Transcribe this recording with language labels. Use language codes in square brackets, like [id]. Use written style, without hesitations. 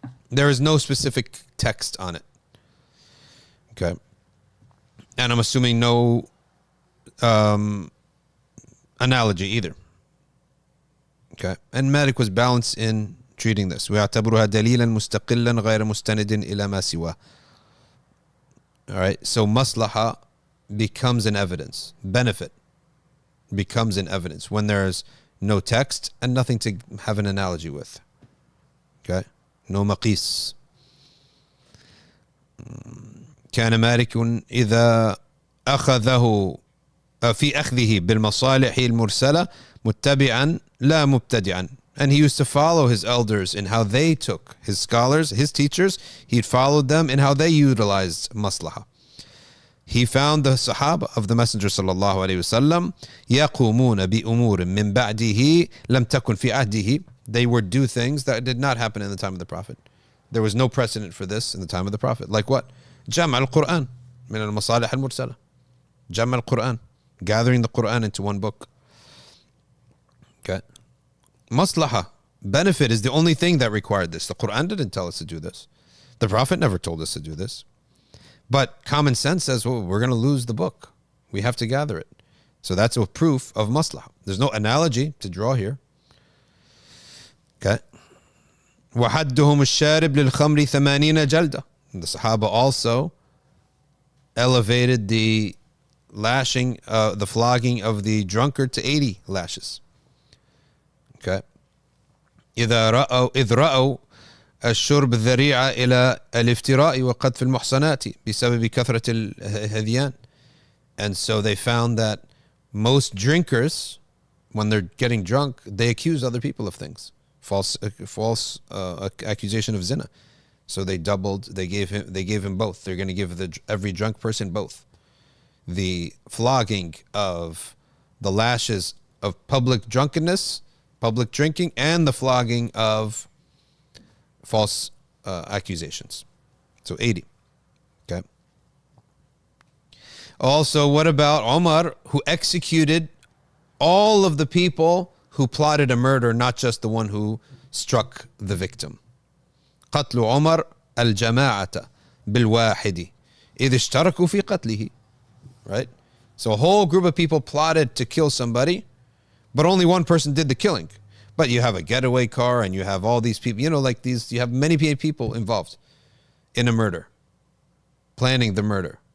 [en] There is no specific text on it. Okay. And I'm assuming no analogy either. Okay. And Malik was balanced in treating this. [ar] ويعتبرها دليلا مستقلا غير مستند إلى ما سواه. [en] All right, so maslaha becomes an evidence. Benefit becomes an evidence when there's no text and nothing to have an analogy with. Okay, no maqis. [ar] كان مالك إذا أخذه في أخذه بالمصالح المرسلة متبعا لا مبتدعا. [en] And he used to follow his elders in how they took, his scholars, his teachers, he'd followed them in how they utilized maslaha. He found the Sahaba of the Messenger sallallahu alayhi wasallam [ar] يقومون بأمور من بعده لم تكن في عهده. [en] They would do things that did not happen in the time of the Prophet. There was no precedent for this in the time of the Prophet. Like what? [ar] جمع القرآن من المصالح المرسلة. جمع القرآن, [en] gathering the Quran into one book. Okay. Maslaha, benefit, is the only thing that required this. The Quran didn't tell us to do this. The Prophet never told us to do this. But common sense says, well, we're going to lose the book. We have to gather it. So that's a proof of maslaha. There's no analogy to draw here. [ar] Okay. وَحَدُّهُمُ الشَّارِبْ لِلْخَمْرِ 80 جَلْدَةً. [en] The Sahaba also elevated the lashing, the flogging of the drunkard to 80 lashes. Okay. [ar] إذ رأوا الشرب الذريعة إلى الافتراء وقذف المحصنات بسبب كثرة الهذيان. [en] And so they found that most drinkers, when they're getting drunk, they accuse other people of things. False accusation of zina. So they gave him both. They're going to give every drunk person both. The flogging of the lashes of public drunkenness, public drinking, and the flogging of false accusations. So 80. Okay. Also, what about Umar, who executed all of the people who plotted a murder, not just the one who struck the victim? [ar] قتل عمر الجماعة بالواحد إذ اشتركوا في قتله. [en] Right? So a whole group of people plotted to kill somebody, but only one person did the killing. But you have a getaway car and you have all these people, like these, you have many people involved in a murder, planning the murder.